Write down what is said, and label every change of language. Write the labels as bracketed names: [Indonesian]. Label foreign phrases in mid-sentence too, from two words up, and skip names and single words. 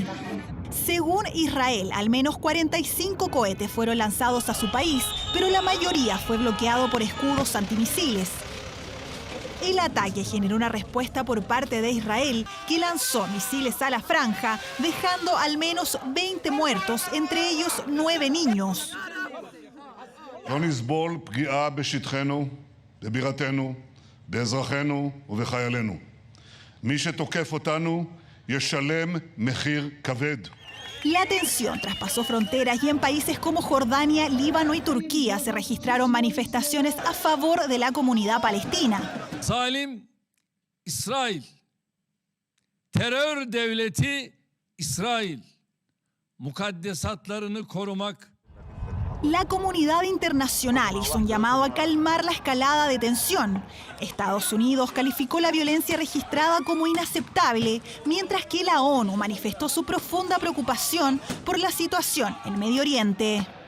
[Spanish] Según Israel, al menos 45 cohetes fueron lanzados a su país, pero la mayoría fue bloqueado por escudos antimisiles. El ataque generó una respuesta por parte de Israel, que lanzó misiles a la franja, dejando al menos 20 muertos, entre ellos 9 niños. [Hebrew] לא נסבול פגיעה בשטחנו, בבירתנו, באזרחינו ובחיילינו. מי שתוקף אותנו ישלם מחיר כבד. [Spanish] La tensión traspasó fronteras y en países como Jordania, Líbano y Turquía se registraron manifestaciones a favor de la comunidad palestina. [Turkish] Zalim İsrail, terör devleti İsrail, mukaddesatlarını korumak. [Spanish] La comunidad internacional hizo un llamado a calmar la escalada de tensión. Estados Unidos calificó la violencia registrada como inaceptable, mientras que la ONU manifestó su profunda preocupación por la situación en Medio Oriente.